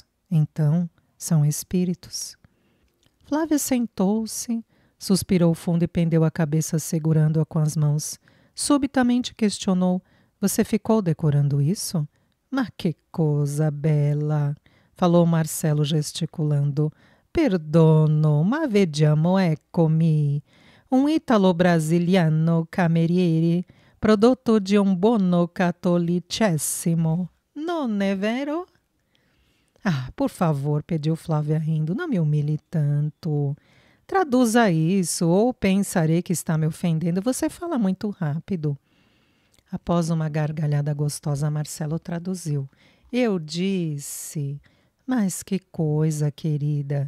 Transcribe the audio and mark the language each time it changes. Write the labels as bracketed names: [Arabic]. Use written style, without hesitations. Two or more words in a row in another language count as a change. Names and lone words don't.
[Portuguese] Então, são espíritos. Flávia sentou-se, suspirou fundo e pendeu a cabeça segurando-a com as mãos. Subitamente questionou: Você ficou decorando isso? Mas que coisa bela! Falou Marcelo gesticulando. [Italian] Perdono, ma vediamo, eccomi. Un italo-brasiliano cameriere, prodotto di un buono cattolicessimo. Non è vero? [Portuguese] Ah, por favor, pediu Flávia rindo, não me humilhe tanto. Traduza isso, ou pensarei que está me ofendendo. Você fala muito rápido. Após uma gargalhada gostosa, Marcelo traduziu. Eu disse... Mas que coisa, querida.